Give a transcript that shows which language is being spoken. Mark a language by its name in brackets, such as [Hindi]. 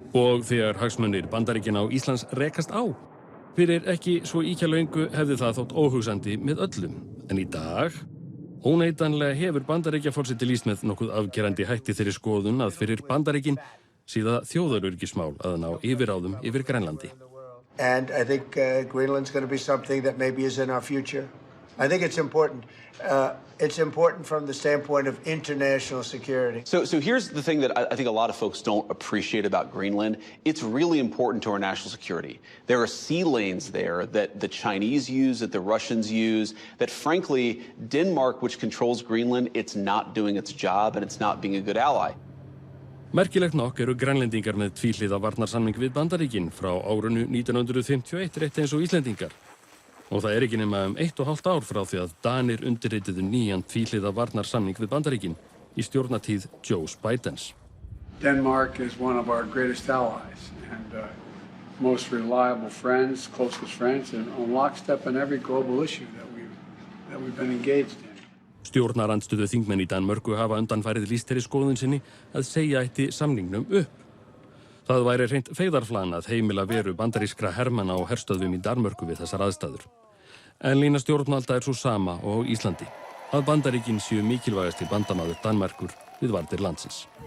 [Icelandic] Og þegar hagsmunir Bandaríkjanna á Íslands rekast á. Fyrir ekki svo ýkja löngu hefði það þótt óhugsandi með öllum, en í dag óneitanlega hefur Bandaríkjaforseti lýst með nokkuð afgerandi hætti þeirri skoðun að fyrir Bandaríkin síða þjóðaröryggismál að ná yfirráðum yfir Grænlandi. [English] And I think Greenland's going to be something that maybe is in our future. I think it's important. It's important from the standpoint of international security. So here's the thing that I think a lot of folks don't appreciate about Greenland. It's really important to our national security. There are sea lanes there that the Chinese use, that the Russians use, that frankly, Denmark, which controls Greenland, it's not doing its job and it's not being a good ally. [Icelandic] Merkilegt nokk eru grænlendingar með tvíhliða varnarsamning við Bandaríkin frá árinu 1951 rétt eins og Íslendingar. Og það ekki nema 1,5 ár frá því að Danir undirrituðu nýjan tvíhliða varnarsamning við Bandaríkin í stjórnartíð Joe Bidens. [English] Denmark is one of our greatest allies and most reliable friends, closest friends, and on lockstep in every global issue that we've been engaged in. [Icelandic] Stjórnarandstöðu þingmenn í Danmörku hafa undanfarið lýst þeirri skoðun sinni að segja ætti samningnum upp. Það væri hreint feigðarflan að heimila veru bandarískra hermanna á herstöðvum í Danmörku við þessar aðstæður. En lína stjórnvalda svo sama og á Íslandi, að Bandaríkin séu mikilvægasti bandamaður Danmerkur við varnir landsins.